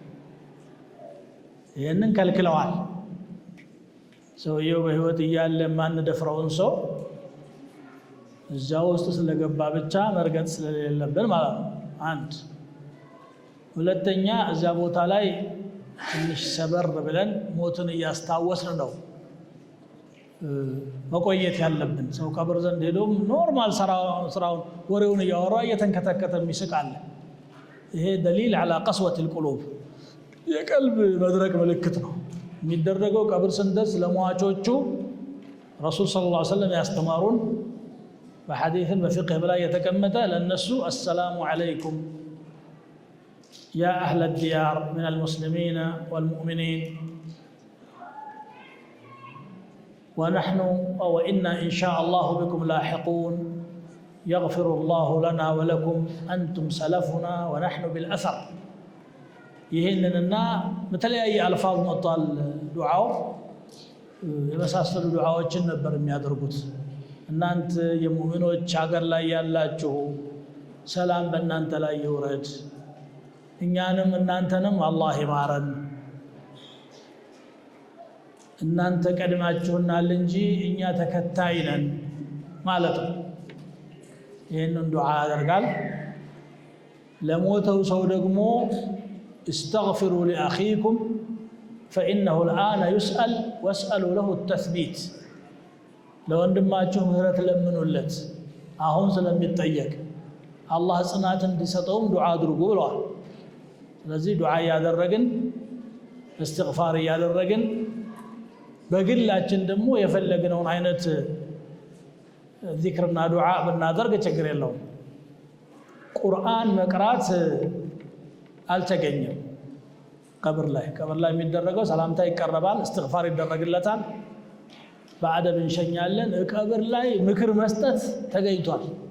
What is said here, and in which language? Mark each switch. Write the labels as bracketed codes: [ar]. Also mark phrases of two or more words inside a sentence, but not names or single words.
[am] ይህንን ከልክለዋል። ሰውየው በህይወት እያለ ማንደፍረውን ሰው እዛ ውስጥ ስለገባ ብቻ መርገጥ ስለሌለብን ማለት ነው። አንድ ሁለተኛ እዛ ቦታ ላይ ትንሽ ሰበር ብለን ሞትን እያስታወስን ነው መቆየት ያለብን። ሰው ቀብር ዘንድ ሄዶም ኖርማል ስራውን ወሬውን እያወራ እየተንከተከተ የሚስቃል። ይሄ [ar] دليل على قسوة القلوب [am] የቀልብ መድረቅ ምልክት ነው። የሚደረገው ቀብር ስንደርስ ለሟቾቹ ረሱል [ar] صلى الله عليه وسلم [am] ያስተማሩን በሐዲስን በፍቅህ በላይ የተቀመጠ ለነሱ [ar] السلام عليكم يا أهل الديار من المسلمين والمؤمنين ونحن وإنا إن شاء الله بكم لاحقون يغفر الله لنا ولكم أنتم سلفنا ونحن بالأثر. [am] ይህንንና በተለያየ አልፋዝ መጥቷል። ዱዓው የመሳሰሉ ዱዓዎችን ነበር የሚያደርጉት። እናንተ የሙእሚኖች ሀገር ላይ ያላችሁ ሰላም በእናንተ ላይ ይውረድ፣ እኛንም እናንተንም አላህ ይማረን፣ እናንተ ቀድማችሁናል እንጂ እኛ ተከታይ ነን ማለት ነው። ይህንን ዱዓ ያደርጋል። ለሞተው ሰው ደግሞ [ar] استغفروا لأخيكم فإنه الآن يسأل واسألوا له التثبيت. لو عندما [am] ምህረት ለምኑለት አሁን ስለሚጠየቅ አላህ ጽናትን እንዲሰጠውም ዱዓ አድርጉ ብለዋል። ስለዚህ ዱዓ ያደረግን እስትግፋር ያደረግን በግላችን ደግሞ የፈለግነውን አይነት ዚክርና ዱዓ ብናደርግ ችግር የለውም። ቁርአን መቅራት አልተገኘም። ቀብር ላይ የሚደረገው ሰላምታ ይቀርባል፣ እስትግፋር ይደረግለታል፣ በአደብ እንሸኛለን። ቀብር ላይ ምክር መስጠት ተገኝቷል።